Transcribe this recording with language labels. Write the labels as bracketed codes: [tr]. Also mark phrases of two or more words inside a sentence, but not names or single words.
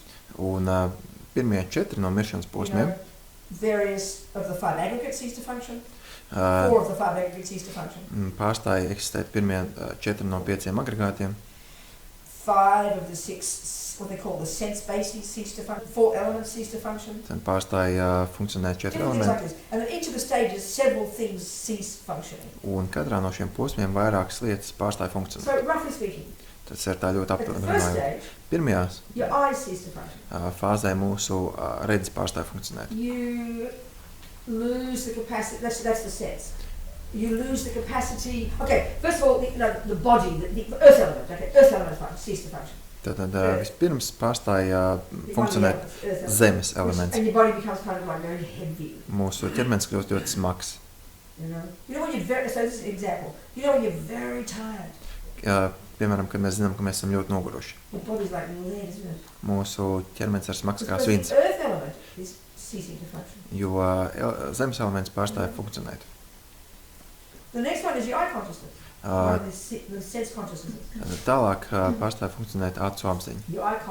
[lv] Un pirmie 4 no miršanas posmiem. [en] Various of the 5 aggregates cease to function. 4 of the 5 aggregates cease to function. [lv] Pārstāja eksistēt pirmie 4 no 5 agregātiem. [en] 5 of the 6, what they call the sense bases, cease to function. 4 elements cease to function. [lv] Tad pārstāja funkcionēt 4 elementi. [en] Like and in each of the stages, several things cease functioning. [lv] Un katrā no šiem posmiem vairākas lietas pārstāja funkcionēt. [en] So roughly speaking, [lv] tas ir tā ļoti aptuveni runājot. Pirmajās fāzē mūsu redzes pārstāja funkcionēt. [en] You lose the capacity, that's the sense. You lose the capacity, okay, first of all, the body, the earth element, okay, earth element cease to function. [lv] Tad vispirms pārstāja funkcionēt zemes elements. [en] And your body becomes kind of like very heavy. [lv] Mūsu ķermenis kļūst ļoti smags. [en] You know when you're very, so this is an example, when you're very tired. [lv] Piemēram, kad mēs zinām, ka mēs esam ļoti noguruši. Mūsu ķermenis ir smags kā svins. Jo zemes elements pārstāja funkcionēt. Tālāk pārstāja funkcionēt acu apziņa.